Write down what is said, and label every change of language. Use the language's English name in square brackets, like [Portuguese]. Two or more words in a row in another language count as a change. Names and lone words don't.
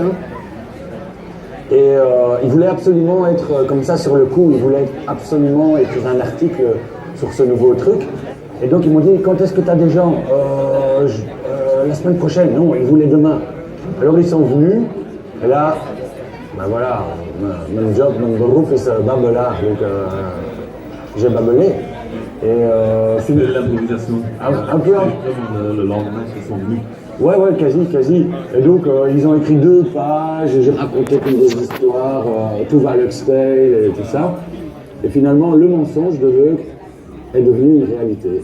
[French] Et il voulait absolument être comme ça sur le coup, il voulait absolument écrire un article sur ce nouveau truc. Et donc ils m'ont dit, quand est-ce que tu as des gens la semaine prochaine? Non, ils voulaient demain. Alors ils sont venus, et là, mon job, mon [Dutch] beroep is babbelaar, [French] donc j'ai babelé. C'est de l'improvisation. Un peu. Le lendemain, ils sont venus. Ouais, quasi. Et donc, ils ont écrit 2 pages, j'ai raconté toutes des histoires, tout va à l'Uxtale et tout ça. Et finalement, le mensonge de l'œuvre est devenu une réalité.